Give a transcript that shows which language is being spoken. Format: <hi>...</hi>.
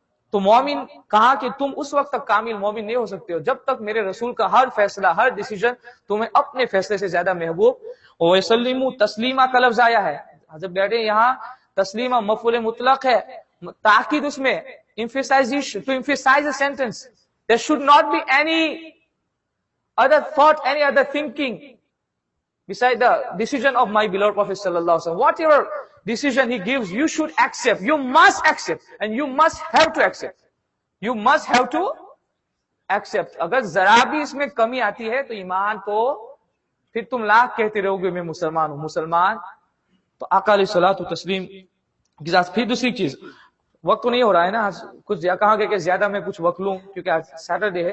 <ur>تو مومن کہا کہ تم اس وقت تک کامل مومن نہیں ہو سکتے ہو جب تک میرے رسول کا ہر فیصلہ، ہر ڈیسیژن تمہیں اپنے فیصلے سے زیادہ محبوب.</ur> <ar>وَيَسَلِّمُوا تَسْلِيمًا</ar> <ur>کا لفظ آیا ہے. جب بیٹھے یہاں تسلیمہ مفعول مطلق ہے، تاکید اس میں</ur> <en>emphasization, to emphasize the sentence. There should not be any other thought, any other thinking beside the decision of my beloved Prophet sallallahu alaihi wasallam. Whatever decision he gives, you should accept. You must accept, and you must have to accept. You must have to accept.</en> <ur>اگر ذرا بھی اس میں کمی آتی ہے تو ایمان تو پھر تم لاکھ کہتے رہو گے میں مسلمان ہوں، مسلمان. تو آقا علیہ الصلوۃ والتسلیم کی ذات. پھر دوسری چیز، وقت تو نہیں ہو رہا ہے نا، کچھ کہا گیا کہ زیادہ میں کچھ وقت لوں کیونکہ آج سیٹرڈے ہے.</ur>